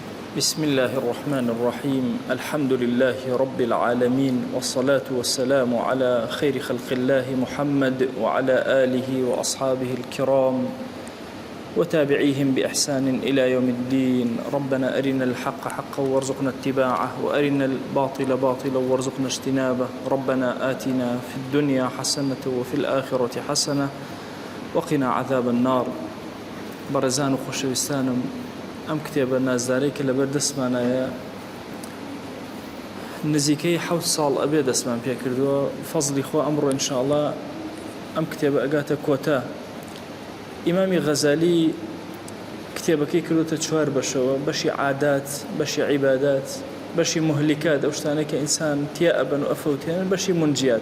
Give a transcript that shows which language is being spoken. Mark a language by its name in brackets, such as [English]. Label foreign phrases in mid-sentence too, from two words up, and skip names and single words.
[Arabic] بسم الله الرحمن الرحيم الحمد لله رب العالمين والصلاة والسلام على خير خلق الله محمد وعلى آله وأصحابه الكرام وتابعيهم بإحسان إلى يوم الدين. ربنا أرنا الحق حقا وارزقنا اتباعه وأرنا الباطل باطلا وارزقنا اجتنابه. ربنا آتنا في الدنيا حسنة وفي الآخرة حسنة وقنا عذاب النار. [Central Kurdish] برزان وخوشويستانم ئەم کتێبە نازدارەی کە لەبەر دەستمانایە نزیکەی 7 ساڵ ئەبێ دەستمان پێ کردووە. فەزلی خۆ ئەمڕۆ ئینشاءڵڵا ئەم کتێبە ئەگاتە کۆتا. ئیمامی غەزالی کتێبەکەی کردوتە 4 بەشەوە: بەشی عادات، بەشی عیبادات، بەشی مهلیکات، ئەو شتانەی کە ئینسان تیا ئەبەن و ئەفەوتێنن، بەشی منجیات.